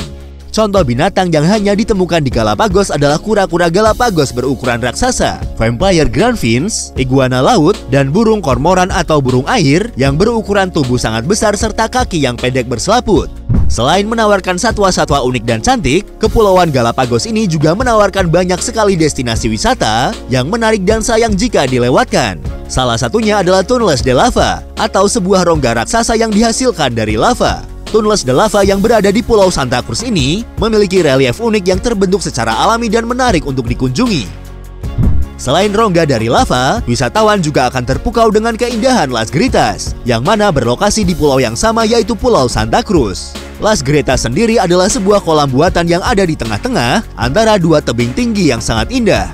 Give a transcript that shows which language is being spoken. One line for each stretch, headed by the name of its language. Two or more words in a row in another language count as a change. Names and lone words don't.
Indonesian: Contoh binatang yang hanya ditemukan di Galapagos adalah kura-kura Galapagos berukuran raksasa,
English: vampire ground finch,
Indonesian: iguana laut, dan burung kormoran atau burung air yang berukuran tubuh sangat besar serta kaki yang pendek berselaput. Selain menawarkan satwa-satwa unik dan cantik, Kepulauan Galapagos ini juga menawarkan banyak sekali destinasi wisata yang menarik dan sayang jika dilewatkan. Salah satunya adalah Túneles de Lava, atau sebuah rongga raksasa yang dihasilkan dari lava. Túneles de Lava yang berada di Pulau Santa Cruz ini memiliki relief unik yang terbentuk secara alami dan menarik untuk dikunjungi. Selain rongga dari lava, wisatawan juga akan terpukau dengan keindahan Las Gritas, yang mana berlokasi di pulau yang sama yaitu Pulau Santa Cruz. Las Gritas sendiri adalah sebuah kolam buatan yang ada di tengah-tengah antara dua tebing tinggi yang sangat indah.